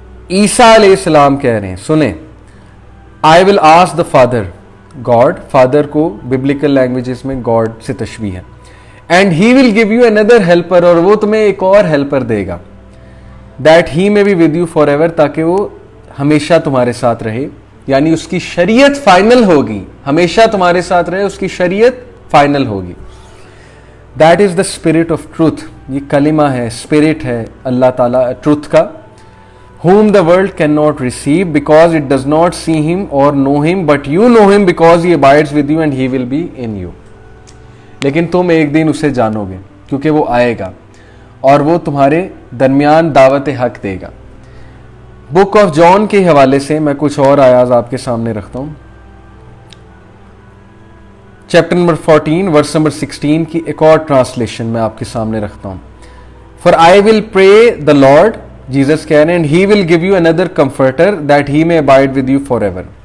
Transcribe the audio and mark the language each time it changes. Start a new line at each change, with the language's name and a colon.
Urdu: عیسیٰ علیہ السلام کہہ رہے ہیں, سنیں,
English: I will ask the father, God,
Urdu: father کو ببلیکل لینگویجز میں گاڈ سے تشبیہ ہے,
English: and he will give you another helper,
Urdu: اور وہ تمہیں ایک اور helper they God,
English: that he may be with you forever,
Urdu: تاکہ وہ ہمیشہ تمہارے ساتھ رہے. یعنی اس کی شریعت فائنل ہوگی, ہمیشہ تمہارے ساتھ رہے, اس کی شریعت فائنل ہوگی.
English: that is the spirit of truth,
Urdu: یہ کلمہ ہے, اسپرٹ ہے اللہ تعالیٰ ٹروتھ کا.
English: whom the world cannot receive because it does not see him or know him, but you know him because he abides with you and he will be in you.
Urdu: لیکن تم ایک دن اسے جانو گے کیونکہ وہ آئے گا اور وہ تمہارے درمیان دعوت حق دے گا. بک آف جان کے حوالے سے میں کچھ اور آیات آپ کے سامنے رکھتا ہوں. چیپٹر نمبر 14 ورس نمبر 16 کی ایک اور ٹرانسلیشن میں آپ کے سامنے رکھتا ہوں.
English: For I will pray the Lord,
Urdu: Jesus کہہ رہے ہیں,
English: and he will give you another comforter that he may abide with you forever.